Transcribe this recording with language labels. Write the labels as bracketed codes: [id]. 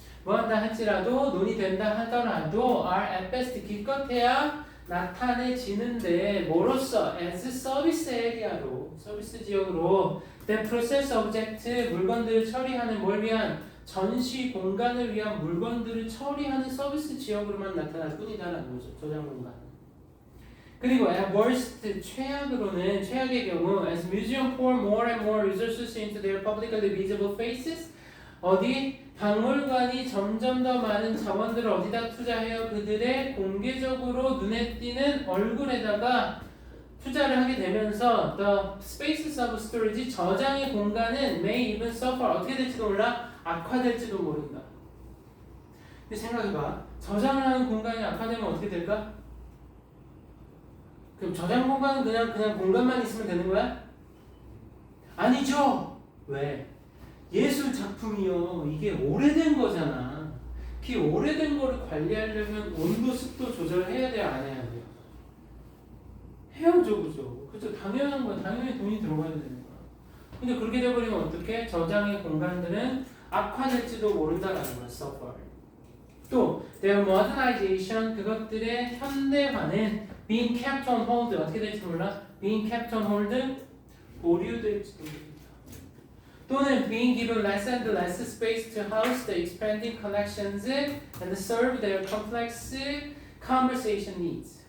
[ko] 뭐한다 할지라도 논의된다 하더라도 [en] are at best [ko] 기껏해야 나타내지는데 뭐로써 as 서비스 에리아로 서비스 지역으로 [en] the process object [ko] 물건들을 처리하는 뭘 위한 전시 공간을 위한 물건들을 처리하는 서비스 지역으로만 나타날 뿐이다라는 거죠. 저장 공간. 그리고 [en] at worst [ko] 최악으로는 최악의 경우 [en] as museum pour more and more resources into their publicly visible faces [ko] 어디 박물관이 점점 더 많은 자원들을 어디다 투자해요? 그들의 공개적으로 눈에 띄는 얼굴에다가 투자를 하게 되면서 [en] the spaces of storage [ko] 저장의 공간은 [en] may even suffer [ko] 어떻게 될지도 몰라 악화될지도 모른다. 근데 생각해봐. 저장을 하는 공간이 악화되면 어떻게 될까? 그럼 저장 공간은 그냥 공간만 있으면 되는 거야? 아니죠. 왜? 예술 작품이요. 이게 오래된 거잖아. 그 오래된 거를 관리하려면 온도, 습도 조절을 해야 돼요? 안 해야 돼요? 해야죠, 그죠? 그죠? 당연한 거야. 당연히 돈이 들어가야 되는 거야. 근데 그렇게 돼버리면 어떻게? 저장의 공간들은 악화될지도 모른다라는 거야. suffer. 또 [en] their modernization [ko] 그것들의 현대화는 [en] being kept on hold [ko] 어떻게 될지 몰라? [en] being kept on hold [ko] 보류될지도 모른다. 또는 [en] being given less and less space to house the expanding collections and serve their complex conversation needs.